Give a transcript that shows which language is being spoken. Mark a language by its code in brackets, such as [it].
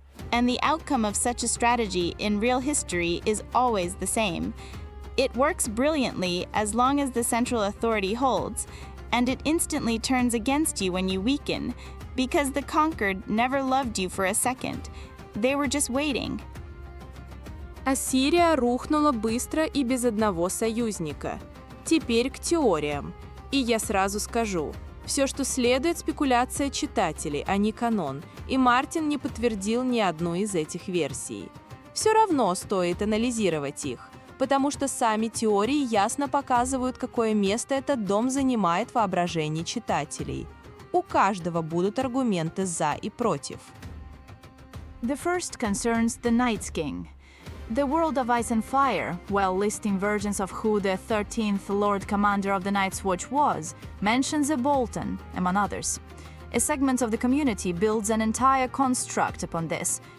[en] And the outcome of such a strategy in real history is always the same. It works brilliantly as long as the central authority holds, and it instantly turns against you when you weaken, because the conquered never loved you for a second. They were just waiting. [ru] Ассирия рухнула быстро и без одного союзника. Теперь к теориям. И я сразу скажу, все, что следует, спекуляция читателей, а не канон, и Мартин не подтвердил ни одну из этих версий. Все равно стоит анализировать их, потому что сами теории ясно показывают, какое место этот дом занимает в воображении читателей. У каждого будут аргументы «за» и «против». [en] The first concerns the Night's King. The World of Ice and Fire, while listing versions of who the 13th Lord Commander of the Night's Watch was, mentions a Bolton, among others. A segment of the community builds an entire construct upon this.